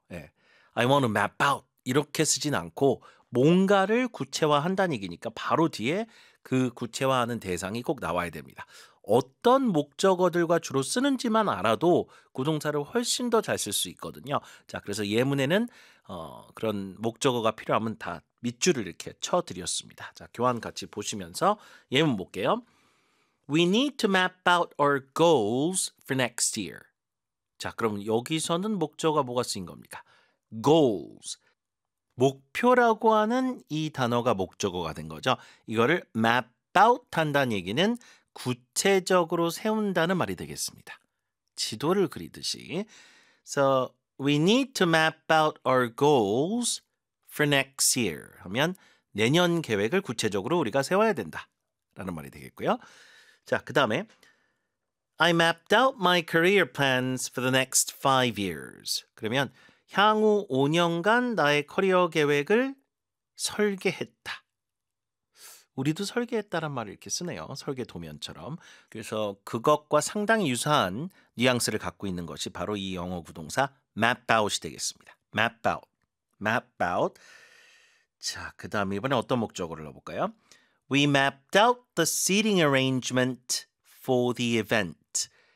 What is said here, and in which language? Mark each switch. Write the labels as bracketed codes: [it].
[ko] 예. [en] I want to map out [ko] 이렇게 쓰진 않고 뭔가를 구체화한다는 얘기니까 바로 뒤에 그 구체화하는 대상이 꼭 나와야 됩니다. 어떤 목적어들과 주로 쓰는지만 알아도 구동사를 훨씬 더 잘 쓸 수 있거든요. 자, 그래서 예문에는 그런 목적어가 필요하면 다 밑줄을 이렇게 쳐드렸습니다. 자, 교환 같이 보시면서 예문 볼게요. [en] We need to map out our goals for next year. [ko] 자, 그러면 여기서는 목적어가 뭐가 쓰인 겁니까? [en] Goals. [ko] 목표라고 하는 이 단어가 목적어가 된 거죠. 이거를 map out 한다는 얘기는 구체적으로 세운다는 말이 되겠습니다. 지도를 그리듯이. [en] So, we need to map out our goals for next year. [ko] 하면 내년 계획을 구체적으로 우리가 세워야 된다. 라는 말이 되겠고요. 자, 그 다음에 [en] I mapped out my career plans for the next 5 years. [ko] 그러면 향후 5년간 나의 커리어 계획을 설계했다. 우리도 설계했다란 말을 이렇게 쓰네요. 설계 도면처럼. 그래서 그것과 상당히 유사한 뉘앙스를 갖고 있는 것이 바로 이 영어 구동사 map out이 되겠습니다. [en] Map out. Map out. [ko] 자, 그 다음 이번에 어떤 목적어를 넣어볼까요? [en] We mapped out the seating arrangement for the event.